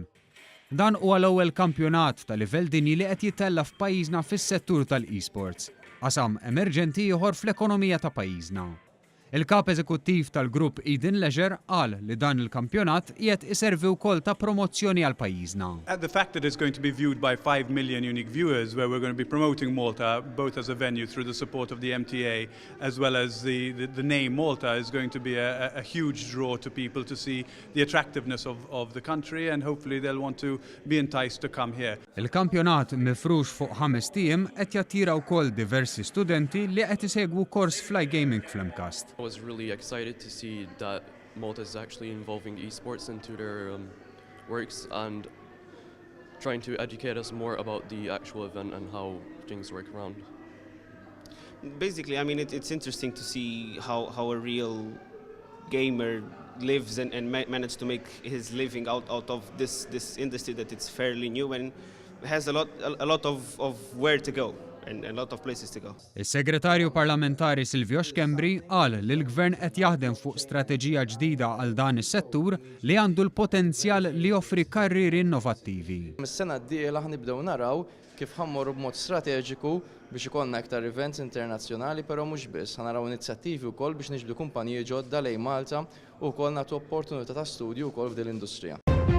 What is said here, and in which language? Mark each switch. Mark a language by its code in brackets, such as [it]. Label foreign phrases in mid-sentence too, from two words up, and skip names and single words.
[mt] Dan huwa l-ewwel kampjonat ta' livell dinji li qed jitella f'pajjiżna fis-settur tal-esports, qasam emerġenti ieħor fl-ekonomija ta' pajjiżna. Il-kap eżekuttiv tal-grupp Eden Leisure qal li dan il-kampjonat qiegħed iservi wkoll ta' promozzjoni għal pajjiżna. [en] The fact that it's going to be viewed by 5 million unique viewers, where we're going to be promoting Malta both as a venue through the support of the MTA as well as the name Malta, is going to be a huge draw to people to see the attractiveness of the country, and hopefully they'll want to be enticed to come here. [mt] Il-kampjonat mifrux fuq 5 tiem qed jattira wkoll diversi studenti li qed isegwu kors Fly Gaming fl-Imkast. [en] I was really excited to see that Malta is actually involving esports into their works and trying to educate us more about the actual event and how things work around. Basically, I mean, it's interesting to see how a real gamer lives and manage to make his living out of this industry that it's fairly new and has a lot of where to go. And a lot of places to go. [mt] Is-Segretarju Parlamentari Silvio Xkembri qal li l-Gvern qed jaħdem fuq strateġija ġdida għal dan is-settur li għandu l-potenzjal li joffri karrieri innovattivi. Mis-sena d-dieħla ħnibdew naraw kif ħammorru b'mod strateġiku biex ikollna aktar events internazzjonali, però mhux biss, ħanaraw inizjattivi wkoll biex niġbdu kumpaniji ġodda lejn Malta u wkoll nagħtu opportunità ta' studju wkoll f'din l-industrija.